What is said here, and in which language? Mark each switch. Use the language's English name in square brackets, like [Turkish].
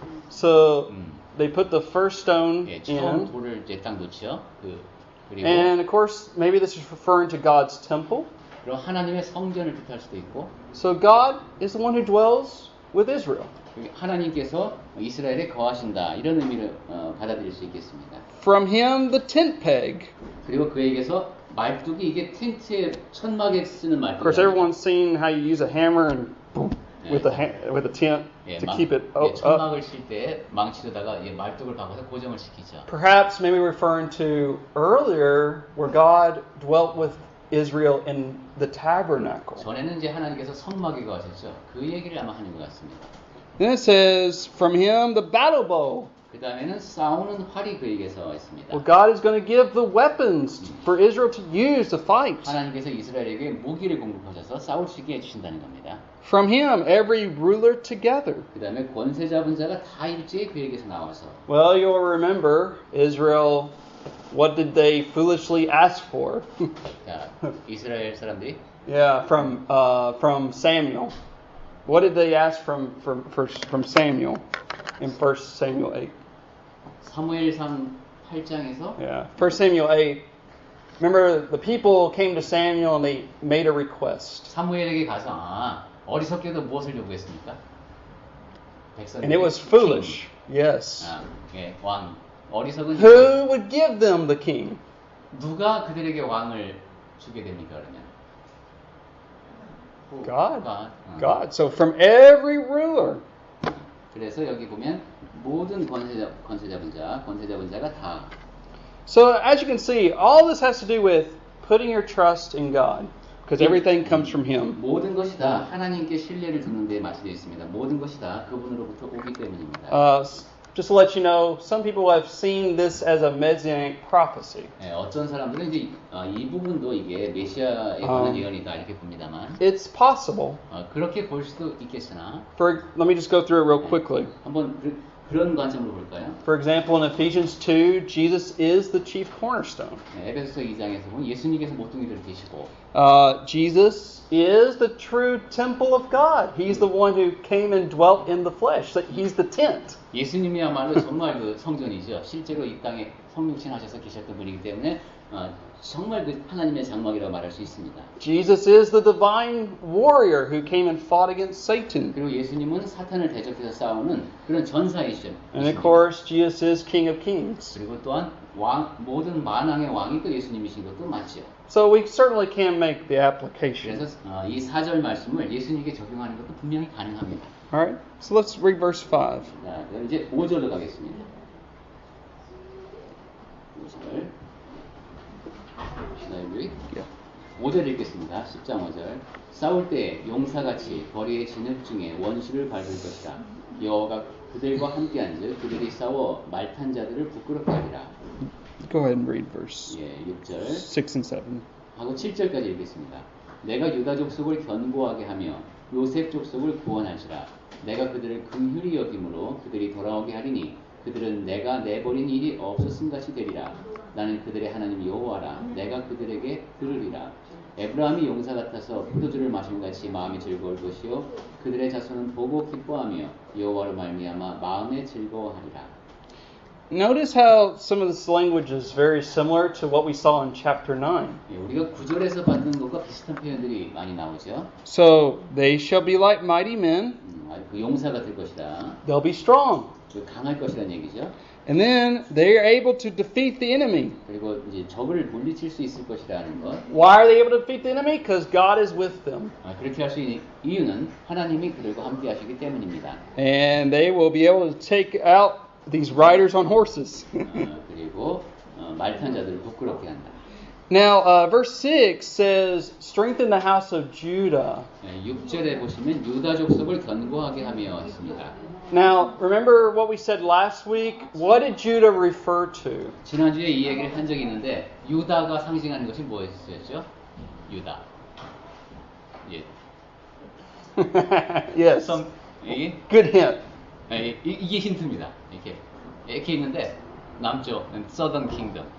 [English] So they put the first stone [Korean] 예, 처음 [English] in. [Korean] 돌을 이제 딱 놓죠. 그리고 [English] And of course, maybe this is referring to God's temple. [Korean] 그럼 하나님의 성전을 뜻할 수도 있고, [English] So God is the one who dwells with Israel. [Korean] 하나님께서 이스라엘에 거하신다 이런 의미를 받아들일 수 있겠습니다. [English] From him the tent peg. [Korean] 그리고 그에게서 말뚝이 이게 텐트에 천막에 쓰는 [English] Of course, [Korean] 말뚝. [English] everyone's seen how you use a hammer and boom, with the tent [Korean] 예, [English] to keep it up. [Korean] 천막을 칠 때 망치로다가 말뚝을 박아서 고정을 시키죠. [English] Perhaps maybe referring to earlier where God dwelt with Israel in the tabernacle. [Korean] 전에는 이제 하나님께서 성막에 거하셨죠. 그 얘기를 아마 하는 것 같습니다. [English] Then it says, from him the battle bow. [Korean] 그 다음에는 싸우는 활이 그에게서 있습니다. [English] Well, God is going to give the weapons for Israel to use to fight. [Korean] 하나님께서 이스라엘에게 무기를 공급하셔서 싸울 수 있게 해주신다는 겁니다. [English] From him every ruler together. [Korean] 그 다음에 권세 잡은 자가 다 일제히 그에게서 나와서. [English] Well, you'll remember Israel. What did they foolishly ask for? [Korean] 자, 이스라엘 사람들이 [English] Yeah, from Samuel. What did they ask from Samuel in 1 Samuel 8? [Korean] 사무엘상 8장에서 [English] Yeah, 1 Samuel 8. Remember, the people came to Samuel and they made a request. [Korean] 사무엘에게 가서 어리석게도 무엇을 요구했습니까? [English] And it was foolish. Yes. [Korean] 예, 왕. 어리석은 [English] Who would give them the king? [Korean] 누가 그들에게 왕을 주게 됩니까 그러면? [English] God. God. So from every ruler. [Korean] 그래서 여기 보면 모든 권세 잡은 자가 다. [English] So as you can see, all this has to do with putting your trust in God, because everything comes from Him. [Korean] 모든 것이 다 하나님께 신뢰를 두는 데 맞춰져 있습니다. 모든 것이 다 그분으로부터 오기 때문입니다. [English] Just to let you know, some people have seen this as a messianic prophecy. [Korean] 네, 어떤 사람들은 이제 이 부분도 이게 메시아에 관한 예언이다 이렇게 봅니다만. [English] It's possible. [Korean] 그렇게 볼 수도 있겠으나. [English] Let me just go through it real quickly. [Korean] 한번 그런 관점으로 볼까요? [English] For example, in Ephesians 2, Jesus is the chief cornerstone. [Korean] 네, 에베소서 2장에서 보면 예수님께서 모퉁이를 되시고. [English] Jesus is the true temple of God. He's the one who came and dwelt in the flesh. He's the tent. [Korean] 예수님이야말로 정말 그 성전이죠. 실제로 이 땅에 성육신하셔서 계셨던 분이기 때문에 정말 그 하나님의 장막이라고 말할 수 있습니다. [English] Jesus is the divine warrior who came and fought against Satan. [Korean] 그리고 예수님은 사탄을 대적해서 싸우는 그런 전사이시죠. [English] And of course, Jesus is King of Kings. [Korean] 그리고 또한 모든 만왕의 왕이 또 예수님이신 것도 맞죠. [English] So we certainly can make the application. [Korean] 그래서 이 4절 말씀을 예수님께 적용하는 것도 분명히 가능합니다. [English] All right. So let's read verse 5. [Korean] 자, 이제 5절로 가겠습니다. 5절. [English] Yeah. [Korean] 5절 읽겠습니다. 10장 5절. 싸울 때 용사같이 거리의 진흙 중에 원수를 밟을 것이라. 여호와가 그들과 함께한즉 그들이 싸워 말탄 자들을 부끄럽게 하리라. [English] Go ahead and read verse [Korean] 6절 [English] 6 and 7. [Korean] 하고 7절까지 읽겠습니다. 내가 유다 족속을 견고하게 하며 요셉 족속을 구원할지라. 내가 그들을 긍휼히 여김으로 그들이 돌아오게 하리니 그들은 내가 내버린 일이 없었음 같이 되리라. 나는 그들의 하나님 여호와라. 내가 그들에게 들으리라. 에브라함이 용사 같아서 포도주를 마심 같이 마음이 즐거울 것이요 그들의 자손은 보고 기뻐하며 여호와로 말미암아 마음에 즐거워하리라. [English] Notice how some of this language is very similar to what we saw in chapter 9. [Korean] 우리가 9절에서 봤던 것과 비슷한 표현들이 많이 나오죠. [English] So they shall be like mighty men. [Korean] 그 용사가 될 것이다. [English] They'll be strong. [Korean] 강할 것이라는 얘기죠. [English] And then they are able to defeat the enemy. [Korean] 그리고 이제 적을 물리칠 수 있을 것이라는 것. [English] Why are they able to defeat the enemy? Because God is with them. [Korean] 그렇게 할 수 있는 이유는 하나님이 그들과 함께 하시기 때문입니다. [English] And they will be able to take out these riders on horses. [Korean] 그리고 말탄 자들을 부끄럽게 한다. [English] Now, verse 6 says, strengthen the house of Judah. [Korean] 6절에 보시면 유다 족속을 견고하게 하며 있습니다. [English] Now, remember what we said last week? What did Judah refer to? [Korean] 지난주에 이 얘기를 한 적이 있는데 유다가 상징하는 것이 뭐였죠? 유다. 예. [English] Yes. Good hint. [Korean] 이게 힌트입니다. 이렇게 있는데 남쪽, [English] Southern Kingdom.